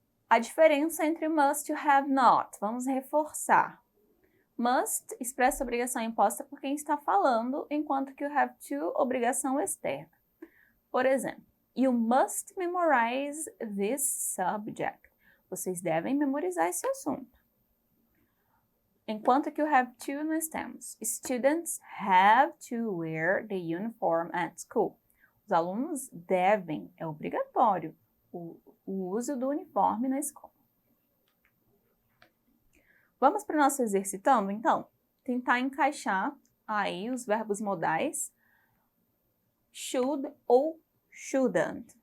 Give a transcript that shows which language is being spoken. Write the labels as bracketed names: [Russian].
[Portuguese] A diferença entre must e have not. Vamos reforçar. Must expressa obrigação imposta por quem está falando, enquanto que o have to, obrigação externa. Por exemplo, [English] You must memorize this subject. [Portuguese] Vocês devem memorizar esse assunto. Enquanto que o [English] have to [Portuguese] nós temos [English] students have to wear the uniform at school. [Portuguese] Os alunos devem, é obrigatório, o uso do uniforme na escola. Vamos para o nosso exercitando, então? Tentar encaixar aí os verbos modais should ou shouldn't.